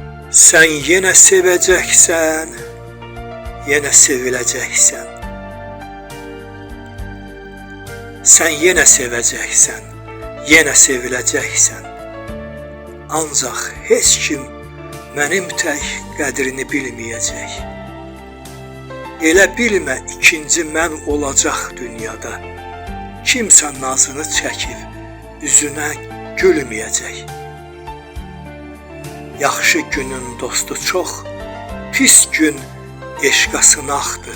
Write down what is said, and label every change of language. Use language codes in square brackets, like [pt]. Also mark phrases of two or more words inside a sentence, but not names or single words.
[tr] Sen yine seveceksen, yine sevileceksen. Sen yine seveceksen, yine sevileceksen. [az] Ancak heç kim mənim tək qədrini bilməyəcək. Elə bilmə ikinci mən olacaq dünyada. Kimsə nazını çəkib üzünə gülməyəcək. Yaxşı günün dostu çox, pis gün eşqa sınaqdır.